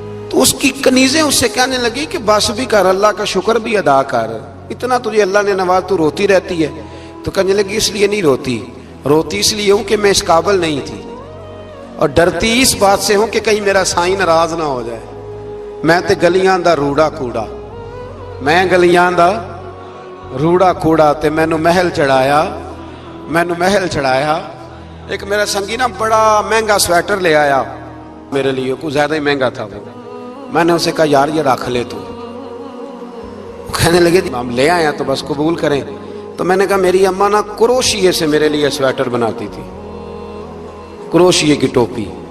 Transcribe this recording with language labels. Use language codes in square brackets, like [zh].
[ur] تو اس کی کنیزیں اس سے کہنے لگی کہ بس بھی کر, اللہ کا شکر بھی ادا کر, اتنا تجھے اللہ نے نواز, تو روتی رہتی ہے. تو کہنے لگی اس لیے نہیں روتی اس لیے ہوں کہ میں اس قابل نہیں تھی, اور ڈرتی اس بات سے ہوں کہ کہیں میرا سائیں ناراض نہ ہو جائے. [pa] میں تے گلیاں دا روڑا کوڑا, میں گلیاں دا روڑا کوڑا, تے مینوں محل چڑھایا. [ur] ایک میرا سنگی نا بڑا مہنگا سویٹر لے آیا میرے لیے, کچھ زیادہ ہی مہنگا تھا وہ. میں نے اسے کہا یار یہ رکھ لے تو. کہنے لگے ہم لے آئے تو بس قبول کریں. تو میں نے کہا میری اماں نا کروشیے سے میرے لیے سویٹر بناتی تھی, کروشیے کی ٹوپی.